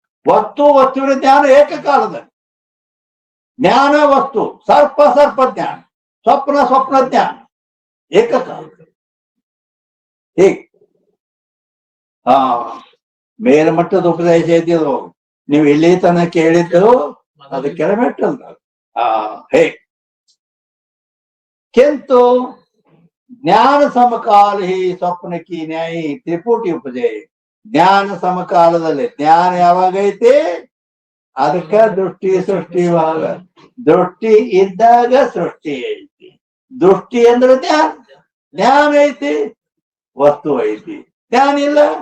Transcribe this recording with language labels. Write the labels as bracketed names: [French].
[Kannada] ವಸ್ತುವಿನ ಜ್ಞಾನ ಏಕಕಾಲದಲ್ಲಿ, ಜ್ಞಾನ ವಸ್ತು, ಸರ್ಪ ಜ್ಞಾನ, ಸ್ವಪ್ನ ಜ್ಞಾನ ಏಕಕಾಲ. ಹೀಗೆ ಮೇಲ್ಮಟ್ಟದ ಉಪದೇಶ ಇದ್ದಿದ್ರು, ನೀವು ಇಲ್ಲಿ ತನಕ ಕೇಳಿದ್ದು ಅದು ಕೆಳಮಟ್ಟದ. [Hindi] ಹೇ किंतु ज्ञान समकाल ही स्वप्न की न्यायी त्रिपुटी उपजय. [Kannada] ಜ್ಞಾನ ಸಮಕಾಲದಲ್ಲಿ ಜ್ಞಾನ ಯಾವಾಗೈತಿ, ಅದಕ್ಕೆ ದೃಷ್ಟಿ ಸೃಷ್ಟಿ ದೃಷ್ಟಿ ಇದ್ದಾಗ ಸೃಷ್ಟಿ ಐತಿ. ದೃಷ್ಟಿ ಅಂದ್ರೆ ಜ್ಞಾನ ಐತಿ, ವಸ್ತು ಐತಿ, ಜ್ಞಾನ ಇಲ್ಲ.